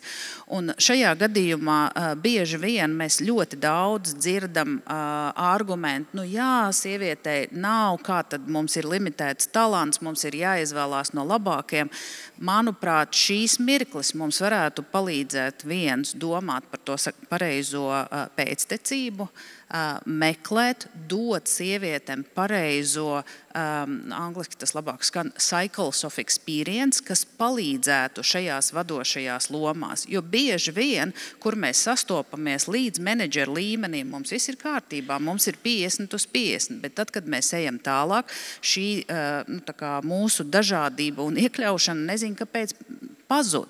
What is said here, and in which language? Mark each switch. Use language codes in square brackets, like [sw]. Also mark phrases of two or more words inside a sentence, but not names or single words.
[lv] Un šajā gadījumā bieži vien mēs ļoti daudz dzirdam argumentu, jā, sievietei nav, kā tad mums ir limitēts talants, mums ir jāizvēlās no labākiem. Manuprāt, šīs mirklis mums varētu palīdzēt viens domāt par to pareizo pēctecību, meklēt, dot sievietēm pareizo, angliski tas labāk skan, [en] cycles of experience, [lv] kas palīdzētu šajās vadošajās lomās. Jo bieži vien, kur mēs sastopamies līdz menedžera līmenim, mums viss ir kārtībā, mums ir 50/50, bet tad, kad mēs ejam tālāk, šī mūsu dažādība un iekļaušana, nezinu, kāpēc pazūd.